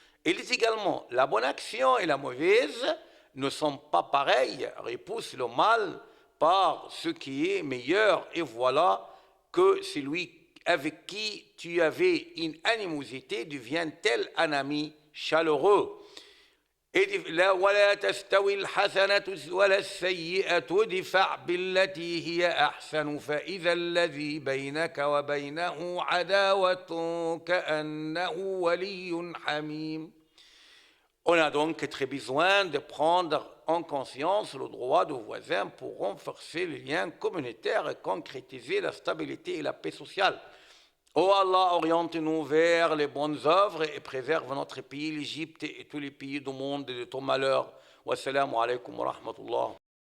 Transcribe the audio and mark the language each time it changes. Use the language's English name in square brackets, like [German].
[French] Il dit également: la bonne action et la mauvaise ne sont pas pareilles, repousse le mal par ce qui est meilleur, et voilà que celui avec qui tu avais une animosité devient tel un ami chaleureux. [Arabic] ولا تستوي الحسنة ولا السيئة ادفع بالتي هي أحسن فإذا الذي بينك وبينه عداوة كأنه ولي حميم. [French] On a donc très besoin de prendre en conscience le droit du voisin pour renforcer les liens communautaires et concrétiser la stabilité et la paix sociale. Oh Allah, oriente-nous vers les bonnes œuvres et préserve notre pays, l'Égypte et tous les pays du monde de tout malheur. [Arabic] Wassalamu alaikum wa rahmatullah.